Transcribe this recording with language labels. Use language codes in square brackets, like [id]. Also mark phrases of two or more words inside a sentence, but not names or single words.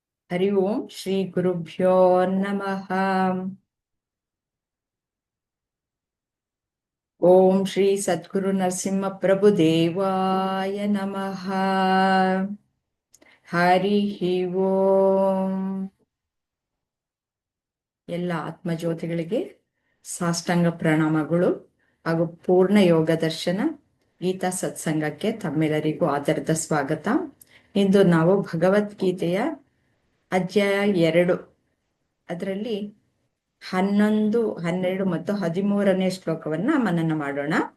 [sa] ಹರಿ ಓಂ ಶ್ರೀ ಗುರುಭ್ಯೋ ನಮಃ. ಓಂ ಶ್ರೀ ಸದ್ಗುರು ನರಸಿಂಹ ಪ್ರಭು ದೇವಾಯ ನಮಃ. ಹರಿ ಓಂ. [kn] ಎಲ್ಲ ಆತ್ಮಜ್ಯೋತಿಗಳಿಗೆ ಸಾಷ್ಟಾಂಗ ಪ್ರಣಾಮಗಳು ಹಾಗೂ ಪೂರ್ಣ ಯೋಗ ದರ್ಶನ ಗೀತಾ ಸತ್ಸಂಗಕ್ಕೆ ತಮ್ಮೆಲ್ಲರಿಗೂ ಆದರದ ಸ್ವಾಗತ. ಇಂದು ನಾವು ಭಗವದ್ಗೀತೆಯ ಅಧ್ಯಾಯ 2 ಅದರಲ್ಲಿ 11, 12 ಮತ್ತು 13ನೇ ಶ್ಲೋಕವನ್ನ ಮನನ ಮಾಡೋಣ.